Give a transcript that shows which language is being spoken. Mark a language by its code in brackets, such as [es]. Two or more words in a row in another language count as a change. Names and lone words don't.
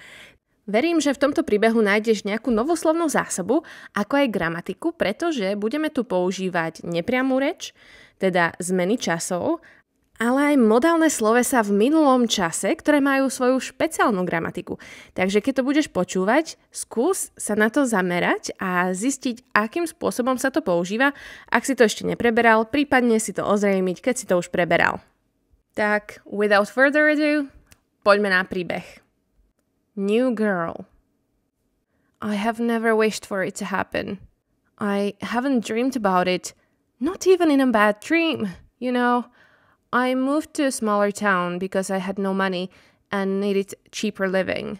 [sk] Verím, že v tomto príbehu nájdeš nejakú novú slovnú zásobu, ako aj gramatiku, pretože budeme tu používať nepriamu reč, teda zmeny časov, ale aj modálne slovesá v minulom čase, ktoré majú svoju špeciálnu gramatiku. Takže keď to budeš počúvať, skús sa na to zamerať a zistiť, akým spôsobom sa to používa, ak si to ešte nepreberal, prípadne si to ozrejmiť, keď si to už preberal. Tak, [en] without further ado, [sk] poďme na príbeh. [en] New girl. I have never wished for it to happen. I haven't dreamed about it, not even in a bad dream, you know. I moved to a smaller town because I had no money and needed cheaper living.